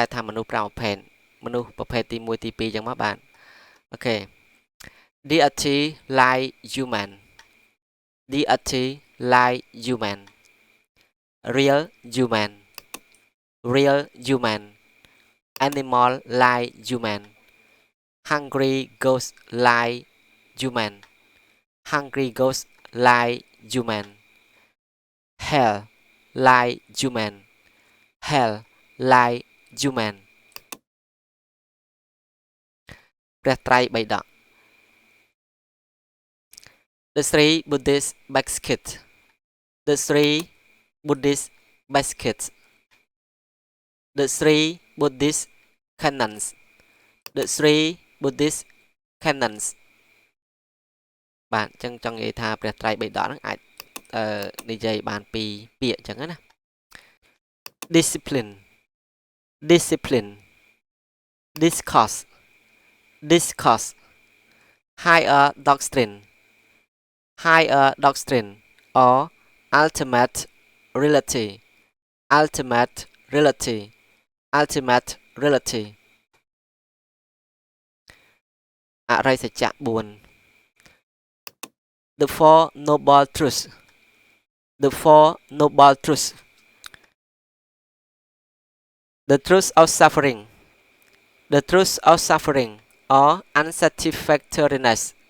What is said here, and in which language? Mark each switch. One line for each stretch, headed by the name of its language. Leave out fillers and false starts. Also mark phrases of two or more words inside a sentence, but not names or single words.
Khmer: ថាមនុស្ស5ប្រភេទមនុស្សប្រភេទទី1ទី2អ ញ្ចឹងមកបាទអូខេ
English: deity like human deity like human real human real human animal like human hungry ghost like human hungry ghost like human hell like human hell like human ព្រះត្រៃបិដក the three Buddhist baskets the three Buddhist baskets the three Buddhist canons the three Buddhist canons
Khmer: បាទអញ្ចឹងចង់និយាយថាព្រះត្រៃបិដកហ្នឹងអាចនិយាយបានពីរពាក្យអញ្ចឹងណា
English: discipline discipline discourse discourse higher doctrine higher doctrine or ultimate reality ultimate reality
Khmer: ultimate reality
English: អរិយសច្ចៈ4 the four noble truths the four noble truths the truth of suffering the truth of suffering or unsatisfactoriness